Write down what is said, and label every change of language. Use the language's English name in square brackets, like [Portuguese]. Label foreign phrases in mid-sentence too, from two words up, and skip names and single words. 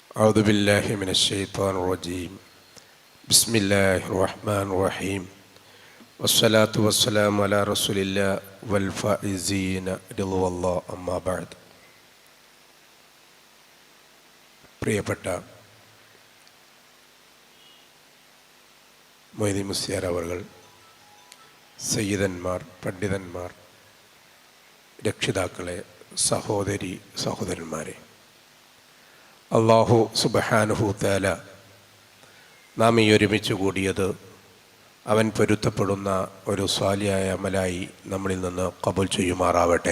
[Arabic] أعوذ بالله من الشيطان الرجيم بسم الله الرحمن الرحيم والصلاة والسلام على رسول الله والفائزين رضوان الله أما بعد. [Malayalam] പ്രിയപ്പെട്ട മൊയ്തീൻ മുസ്ലിയാർ അവർകൾ, സയ്യിദന്മാർ, പണ്ഡിതന്മാർ, രക്ഷിതാക്കളെ, സഹോദരി സഹോദരന്മാരെ, [Arabic] الله سبحانه تعالى [Malayalam] നാം ഈ ഒരുമിച്ച് കൂടിയത് അവൻ പൊരുത്തപ്പെടുന്ന ഒരു സ്വാലിയായ അമലായി നമ്മളിൽ നിന്ന് ഖബൂൽ ചെയ്യുമാറാവട്ടെ.